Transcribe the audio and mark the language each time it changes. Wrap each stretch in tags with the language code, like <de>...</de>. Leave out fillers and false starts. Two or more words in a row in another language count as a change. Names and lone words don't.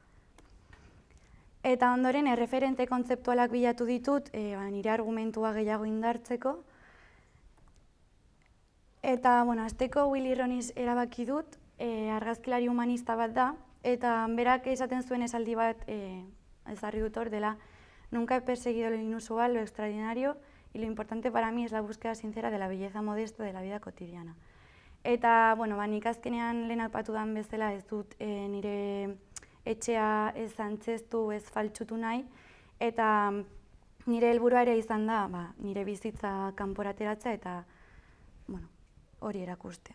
<eu>Eta ondoren erreferente kontzeptualak bilatu ditut nire argumentua gehiago indartzeko. Eta hasteko Willy Ronis erabaki dut, argazkilari humanista bat da, eta berak esaten zuen esaldi bat ezarri dut hor dela:</eu> <es>"Nunca he perseguido lo inusual, lo extraordinario, y lo importante para mí es la búsqueda sincera de la belleza modesta de la vida cotidiana".</es> <eu>Eta nik azkenean lehen aipatu den bezala ez dut nire etxea ez antzeztu, ez faltsutu nahi, eta nire helburua ere izan da nire bizitza kanpora ateratzea eta hori erakustea.</eu>